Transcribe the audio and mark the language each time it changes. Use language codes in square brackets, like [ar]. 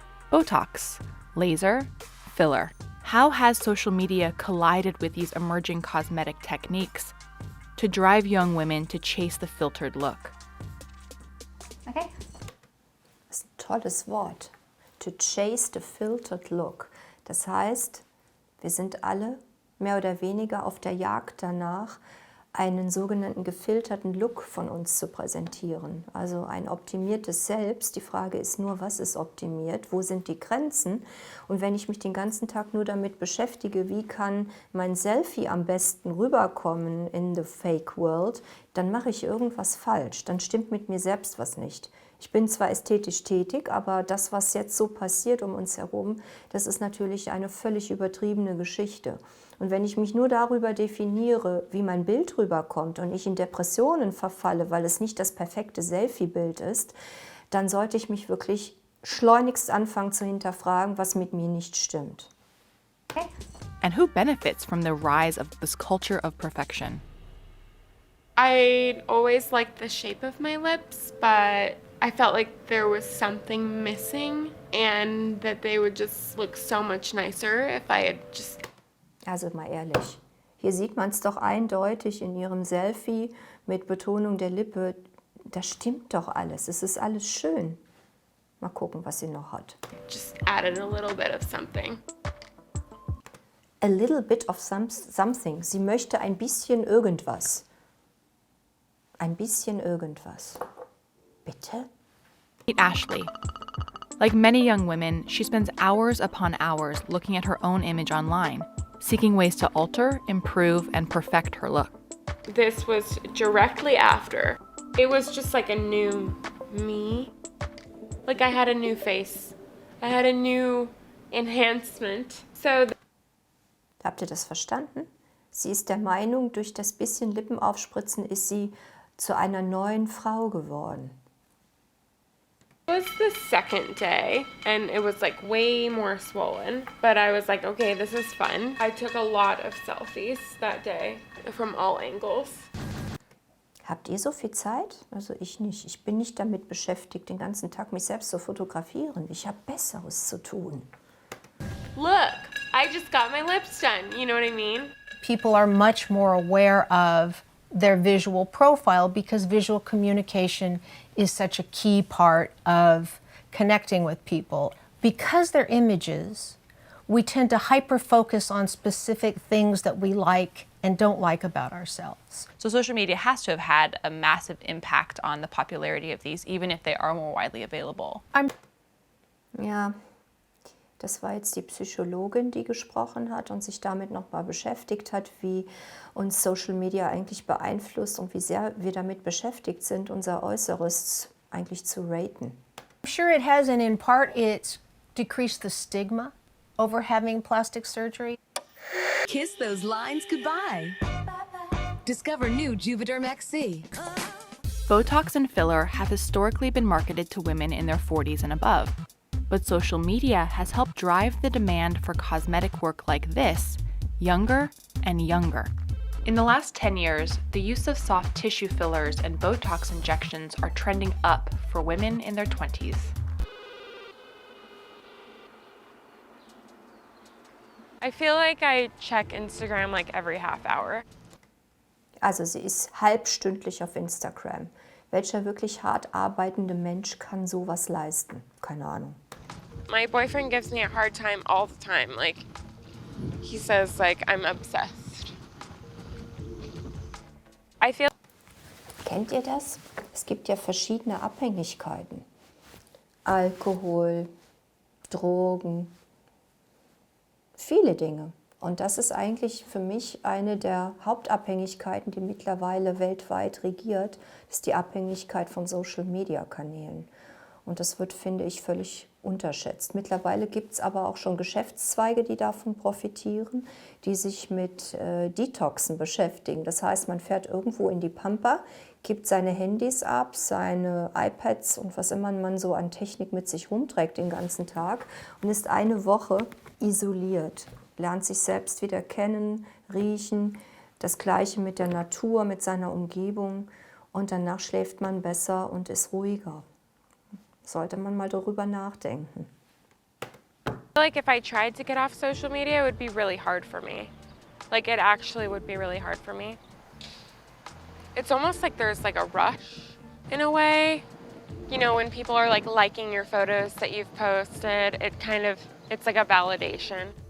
[en] Botox, laser, filler. How has social media collided with these emerging cosmetic techniques to drive young women to chase the filtered look? [de] Okay. Das ist ein tolles Wort. [en] To chase the filtered look. [de] Das heißt, wir sind alle mehr oder weniger auf der Jagd danach, einen sogenannten gefilterten Look von uns zu präsentieren. Also ein optimiertes Selbst. Die Frage ist nur, was ist optimiert? Wo sind die Grenzen? Und wenn ich mich den ganzen Tag nur damit beschäftige, wie kann mein Selfie am besten rüberkommen [en] in the fake world, [de] dann mache ich irgendwas falsch. Dann stimmt mit mir selbst was nicht. Ich bin zwar ästhetisch tätig, aber das, was jetzt so passiert um uns herum, das ist natürlich eine völlig übertriebene Geschichte. Und wenn ich mich nur darüber definiere, wie mein Bild rüberkommt und ich in Depressionen verfalle, weil es nicht das perfekte Selfie-Bild ist, dann sollte ich mich wirklich schleunigst anfangen zu hinterfragen, was mit mir nicht stimmt. Okay. [en] And who benefits from the rise of this culture of perfection? I always liked the shape of my lips, but I felt like there was something missing and that they would just look so much nicer if I had just... [de] Also mal ehrlich, hier sieht man es doch eindeutig in ihrem Selfie mit Betonung der Lippe. Das stimmt doch alles, es ist alles schön. Mal gucken, was sie noch hat. [en] Just added a little bit of something. A little bit of something. [de] Sie möchte ein bisschen irgendwas. Ein bisschen irgendwas. Bitte? [en] Meet Ashley. Like many young women, she spends hours upon hours looking at her own image online, seeking ways to alter, improve, and perfect her look. This was directly after. It was just like a new me. Like I had a new face. I had a new enhancement. So [de] habt ihr das verstanden? Sie ist der Meinung, durch das bisschen Lippenaufspritzen ist sie zu einer neuen Frau geworden. [en] It was the second day and it was like way more swollen, but I was like, okay, this is fun. I took a lot of selfies that day from all angles. [de] Habt ihr so viel Zeit? Also ich nicht. Ich bin nicht damit beschäftigt, den ganzen Tag mich selbst zu fotografieren. Ich habe Besseres zu tun. [en] Look, I just got my lips done, you know what I mean? People are much more aware of their visual profile because visual communication is such a key part of connecting with people. Because they're images, we tend to hyper-focus on specific things that we like and don't like about ourselves. So social media has to have had a massive impact on the popularity of these, even if they are more widely available. [de] Ja, Das war jetzt die Psychologin, die gesprochen hat und sich damit nochmal beschäftigt hat, wie uns Social Media eigentlich beeinflusst und wie sehr wir damit beschäftigt sind, unser Äußeres eigentlich zu raten. [en] I'm sure it has, and in part it's decreased the stigma over having plastic surgery. Kiss those lines goodbye. Discover new Juvederm XC. Botox and filler have historically been marketed to women in their 40s and above, but social media has helped drive the demand for cosmetic work like this younger and younger. In the last 10 years, the use of soft tissue fillers and Botox injections are trending up for women in their 20s. I feel like I check Instagram like every half hour. [de] Also sie ist halbstündlich auf Instagram. Welcher wirklich hart arbeitende Mensch kann sowas leisten? Keine Ahnung. [en] My boyfriend gives me a hard time all the time. Like, he says like I'm obsessed. I feel. [de] Kennt ihr das? Es gibt ja verschiedene Abhängigkeiten. Alkohol, Drogen, viele Dinge. Und das ist eigentlich für mich eine der Hauptabhängigkeiten, die mittlerweile weltweit regiert, ist die Abhängigkeit von Social-Media-Kanälen. Und das wird, finde ich, völlig unterschätzt. Mittlerweile gibt es aber auch schon Geschäftszweige, die davon profitieren, die sich mit Detoxen beschäftigen. Das heißt, man fährt irgendwo in die Pampa, gibt seine Handys ab, seine iPads und was immer man so an Technik mit sich rumträgt den ganzen Tag und ist eine Woche isoliert. Lernt sich selbst wieder kennen, riechen, das Gleiche mit der Natur, mit seiner Umgebung und danach schläft man besser und ist ruhiger. Sollte man mal darüber nachdenken. [en] I feel like if I tried to get off social media, it would be really hard for me. Like it actually would be really hard for me. It's almost like there's like a rush in a way. You know, when people are like liking your photos that you've posted, it's like a validation.